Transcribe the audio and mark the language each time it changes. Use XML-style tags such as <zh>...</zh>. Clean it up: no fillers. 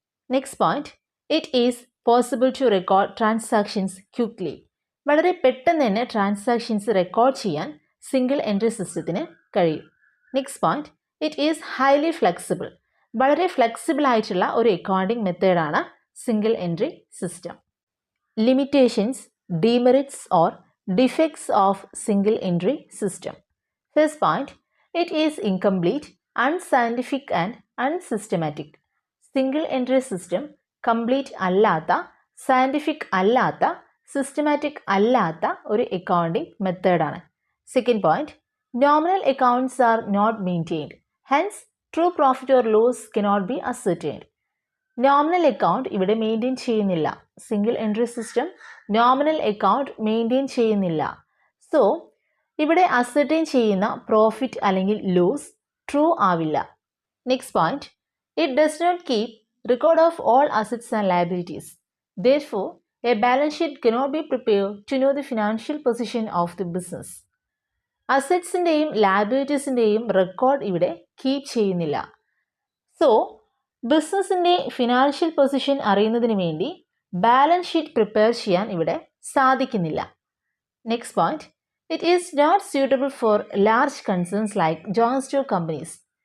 <en>Next point, it is possible to record transactions quickly.</en> <ml>വളരെ പെട്ടെന്ന് തന്നെ ട്രാൻസാക്ഷൻസ് റെക്കോർഡ് ചെയ്യാൻ സിംഗിൾ എൻട്രി സിസ്റ്റത്തിന് കഴിയും.</ml> <en>Next point, it is highly flexible.</en> <ml>വളരെ ഫ്ലെക്സിബിൾ ആയിട്ടുള്ള ഒരു അക്കൗണ്ടിങ് മെത്തേഡാണ് single entry system.</ml> <en>Limitations, demerits or defects of single entry system. First point, it is incomplete, unscientific and unsystematic.</en> <ml>Single entry system complete അല്ലാത്ത, scientific അല്ലാത്ത, systematic അല്ലാത്ത ഒരു accounting മെത്തേഡാണ്.</ml> <en>Second point, nominal accounts are not maintained. Hence, true profit or loss cannot be ascertained.</en> <ml>Nominal account ഇവിടെ maintain ചെയ്യുന്നില്ല. Single entry system nominal account maintain ചെയ്യുന്നില്ല. So ഇവിടെ അസർടെയിൻ ചെയ്യുന്ന പ്രോഫിറ്റ് അല്ലെങ്കിൽ ലോസ് ട്രൂ ആവില്ല.</ml> <en>Next point, it does not keep record of all assets and liabilities. Therefore, a balance sheet cannot be prepared to know the financial position of the business.</en> <ml>അസറ്റ്സിൻ്റെയും ലയബിലിറ്റീസിൻ്റെയും record ഇവിടെ keep ചെയ്യുന്നില്ല. So ബിസിനസ്സിൻ്റെ financial position അറിയുന്നതിന് വേണ്ടി balance sheet prepare ചെയ്യാൻ ഇവിടെ സാധിക്കുന്നില്ല.</ml> <en>Next point, it is not suitable for large concerns like joint stock companies.</en>